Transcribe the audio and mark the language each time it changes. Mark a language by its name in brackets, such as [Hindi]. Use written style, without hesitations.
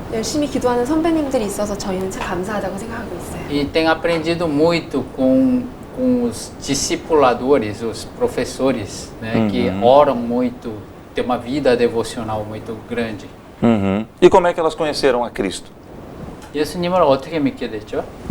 [Korean] 열심히 기도하는 선배님들이 있어서 저희는 참 감사하다고 생각하고 있어요. [Portuguese] E tem aprendido muito com os discipuladores, os professores, né, que oram muito, tem uma vida devocional muito grande. Uhum. E como é que elas conheceram a Cristo? [Korean] 예수님을 어떻게 믿게 됐죠?